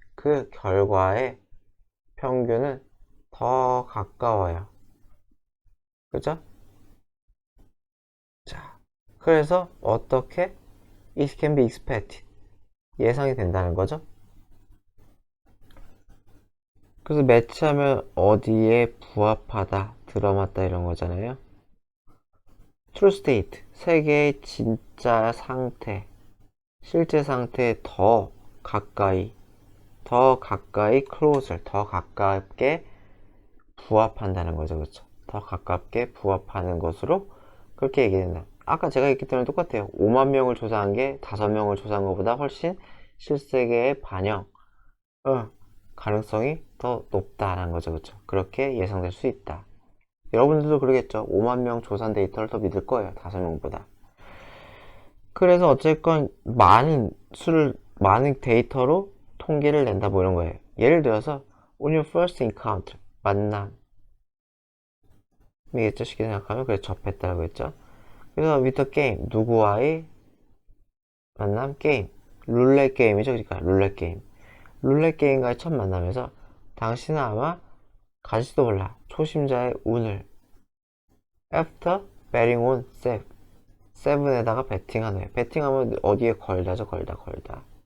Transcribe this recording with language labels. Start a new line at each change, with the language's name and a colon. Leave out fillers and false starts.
Korean: 그 결과의 평균은 더 가까워요. 그죠? 자, 그래서 어떻게
English: it can be expected.
Korean: 예상이 된다는 거죠. 그래서 매치하면 어디에 부합하다, 들어맞다 이런 거잖아요.
English: true state,
Korean: 세계의 진짜 상태, 실제 상태에 더 가까이, closer, 더 가깝게 부합한다는 거죠. 그렇죠? 더 가깝게 부합하는 것으로 그렇게 얘기된다. 아까 제가 얘기했던 거랑 똑같아요. 5만 명을 조사한 게 5명을 조사한 것보다 훨씬 실세계의 반영, 가능성이 더 높다는 거죠. 그렇죠? 그렇게 예상될 수 있다. 여러분들도 그러겠죠. 5만 명 조사한 데이터를 더 믿을 거예요. 5명보다. 그래서 어쨌건 많은 데이터로 통계를 낸다 뭐 이런 거예요. 예를 들어서
English: on your first encounter,
Korean: 만남이겠죠. 쉽게 생각하면 그래서 접했다고 했죠. 그래서
English: with a game,
Korean: 누구와의 만남? 게임. 룰렛 게임이죠. 그러니까 룰렛 게임. 룰렛 게임과의 첫 만남에서 당신은 아마 가지도 몰라. 초심자의 운을
English: after betting on
Korean: 세븐에다가 베팅한 후에 베팅하면 어디에 걸다죠. 걸다.